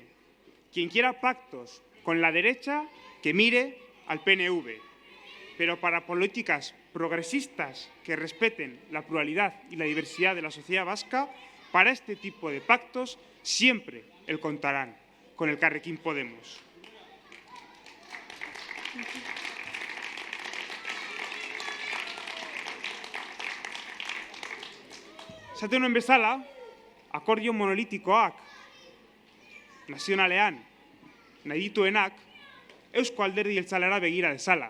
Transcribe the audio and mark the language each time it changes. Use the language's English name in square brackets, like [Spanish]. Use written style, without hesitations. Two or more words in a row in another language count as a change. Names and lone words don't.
[Spanish] Quien quiera pactos con la derecha, que mire al PNV. Pero para políticas progresistas que respeten la pluralidad y la diversidad de la sociedad vasca, para este tipo de pactos siempre contarán con Elkarrekin Podemos. [Basque] Esaten nuen bezala, akordio monolitikoak nazionalean nahi dituenak Eusko Alderdi Jeltzalera begira dezala.